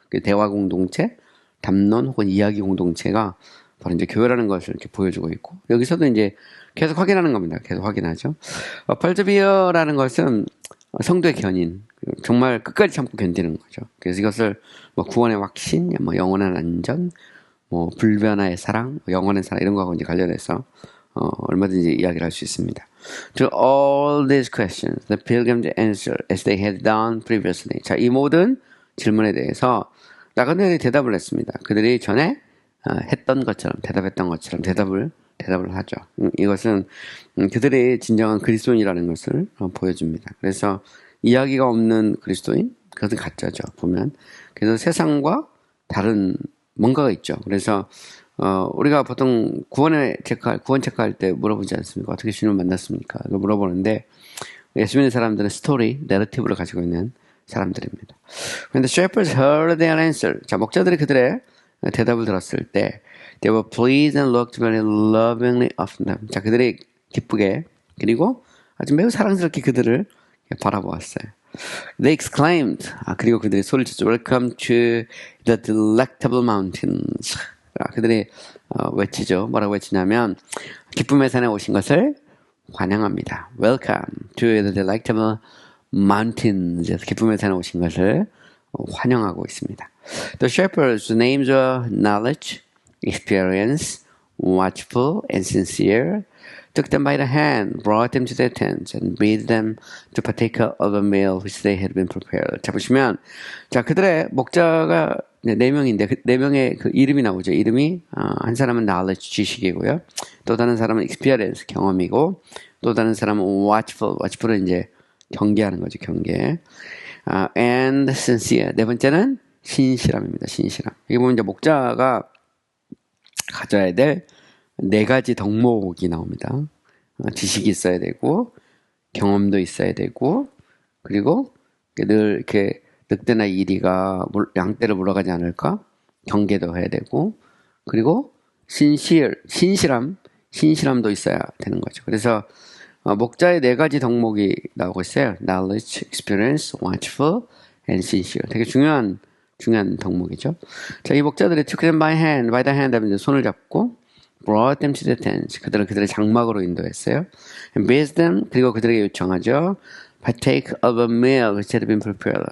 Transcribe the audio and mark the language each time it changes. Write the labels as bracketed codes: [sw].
[ko] 대화 공동체, 담론 혹은 이야기 공동체가 바로 이제 교회라는 것을 이렇게 보여주고 있고 여기서도 이제 계속 확인하는 겁니다. 계속 확인하죠. 펄즈비어라는 것은 성도의 견인, 정말 끝까지 참고 견디는 거죠. 그래서 이것을 뭐 구원의 확신, 뭐 영원한 안전, 뭐 불변화의 사랑, 영원한 사랑 이런 거하고 이제 관련해서 얼마든지 이야기를 할 수 있습니다. [en] To all these questions, the pilgrims answered as they had done previously. [ko] 자, 이 모든 질문에 대해서 나그네들이 대답을 했습니다. 그들이 전에 했던 것처럼 대답했던 것처럼 대답을 하죠. 이것은 그들이 진정한 그리스도인이라는 것을 보여줍니다. 그래서 이야기가 없는 그리스도인, 그것은 가짜죠. 보면 그래서 세상과 다른 뭔가가 있죠. 그래서 우리가 보통 구원 체크할 때 물어보지 않습니까? 어떻게 주님을 만났습니까? 이걸 물어보는데 예수 믿는 사람들은 스토리, 내러티브를 가지고 있는 사람들입니다. [en] When the shepherds heard their answer, [ko] 자 목자들이 그들의 대답을 들었을 때, [en] they were pleased and looked very lovingly of them. [ko] 자 그들이 기쁘게 그리고 아주 매우 사랑스럽게 그들을 바라보았어요. [en] They exclaimed, [ko] 그리고 그들이 소리를 쳤죠. [en] Welcome to the delectable mountains. [ko] 그들이 외치죠. 뭐라고 외치냐면 기쁨의 산에 오신 것을 환영합니다. [en] Welcome to the delectable mountains. [ko] 기쁨의 산에 오신 것을 환영하고 있습니다. [en] The shepherds' names are knowledge, experience, watchful, and sincere. Took them by the hand, brought them to their tents, and bade them to partake of a meal which they had been prepared. [ko] 자, 보시면, 자, 그들의 목자가 네 명인데, 네 명의 그 이름이 나오죠. 이름이, 한 사람은 knowledge, 지식이고요. 또 다른 사람은 experience, 경험이고, 또 다른 사람은 watchful은 이제 경계하는 거죠, 경계. [en] And sincere. [ko] 네 번째는 신실함입니다, 신실함. 여기 보면 이제 목자가 가져야 될 네 가지 덕목이 나옵니다. 지식이 있어야 되고, 경험도 있어야 되고, 그리고 늘 이렇게 늑대나 이리가 양떼를 물어가지 않을까? 경계도 해야 되고, 그리고 신실함도 있어야 되는 거죠. 그래서 목자의 네 가지 덕목이 나오고 있어요. [en] Knowledge, experience, watchful, and sincere. [ko] 되게 중요한 덕목이죠. 자, 이 목자들이 [en] took them by the hand [ko] 하면 손을 잡고 [en] brought them to the tents. [ko] 그들의 장막으로 인도했어요. [en] And bade them, [ko] 그리고 그들에게 요청하죠. [en] Partake of a meal which had been prepared.